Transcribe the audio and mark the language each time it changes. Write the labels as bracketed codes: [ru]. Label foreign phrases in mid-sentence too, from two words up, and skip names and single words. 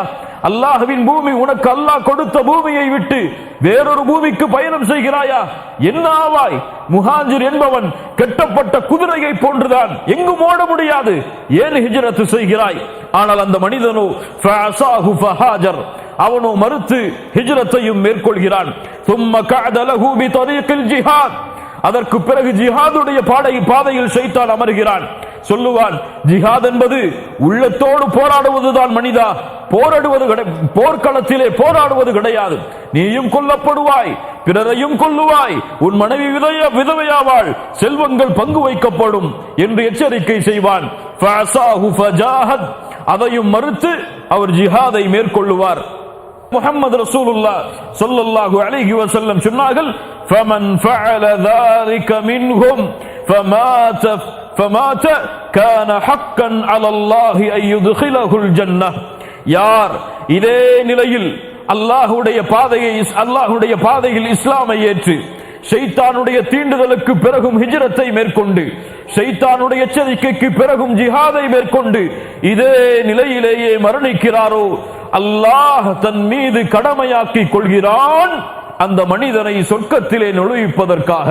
[ta] அல்லாஹ்வின் பூமி, உனக்கு அல்லாஹ் கொடுத்த பூமியை விட்டு வேறொரு பூமிக்கு பயணம் செய்கிறாயா? என்ன ஆவாய்? முஹாஜிர் என்பவன் கட்டப்பட்ட குதிரையை போன்றுதான், எங்கும் ஓட முடியாது. ஏன் ஹிஜ்ரத் செய்கிறாய்? ஆனால் அந்த மனிதனோ [ar] فعصاه فهاجر, [ta] அவனோ மறுத்து ஹிஜ்ரத்தையும் மேற்கொள்கிறான். [ar] ثم قعد له بطريق الجهاد. [ta] அதற்கு பிறகு ஜிஹாதுடைய பாதையில் ஷைத்தான் அமர்கிறான். சொல்லுவான், ஜிஹாத் என்பது உள்ளத்தோடு போராடுவதுதான் மனிதா, போர்க்களத்திலே போராடுவது கிடையாது. நீயும் கொல்லப்படுவாய், பிறரையும் கொல்லுவாய், உன் மனைவி விதவையாவாள், செல்வங்கள் பங்கு வைக்கப்படும் என்று எச்சரிக்கை செய்வான். [ar] فعصاه فجاهد. [ta] அதையும் மறுத்து அவர் ஜிஹாதை மேற்கொள்ளுவார். முஹம்மது [ar] رسول الله صلى الله عليه وسلم [ta] சொன்னார்கள், [ar] فمن فعل ذلك منهم فمات كان حقا على الله ان يدخله الجنه. [ta] யார் இதே நிலையில் அல்லாஹ்வுடைய பாதையில் இஸ்லாமை ஏற்று ஷைத்தானுடைய தீண்டுதலுக்கு பிறகும் ஹிஜ்ரத்தை மேற்கொண்டு, ஷைத்தானுடைய எச்சரிக்கைக்கு பிறகும் ஜிஹாதை மேற்கொண்டு இதே நிலையிலேயே மரணிக்கிறாரோ, அல்லாஹ் தன் மீது கடமையாக்கி கொள்கிறான் அந்த மனிதனை சொர்க்கத்திலே நுழைவிப்பதற்காக.